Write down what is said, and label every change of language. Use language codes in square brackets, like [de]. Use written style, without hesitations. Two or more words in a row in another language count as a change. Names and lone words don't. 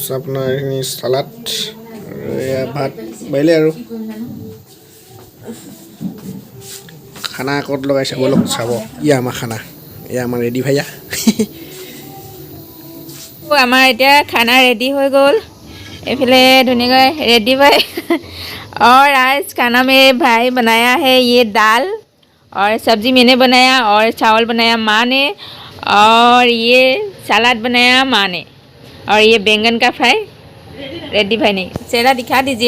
[as] আপোনাৰ এইখিনি চালাড আৰু এয়া ভাত বাঢ়িলে আৰু খানা ক'ত লগাইছে বলক চাব। ইয়া আমাৰ খানা, এয়া আমাৰ ৰেডি ভাইয়া। আমাৰ এতিয়া খানা ৰেডি হৈ গ'ল। এইফালে ধুনীয়াকৈ ৰেডি ভাই। [hi] और आज खाना में भाई बनाया है ये दाल, और सब्ज़ी मैंने बनाया, और चावल बनाया माँ ने, और ये सलाद बनाया माँ ने, और ये बैंगन का फ्राई रेड्डी भाई ने। चेहरा दिखा दीजिए।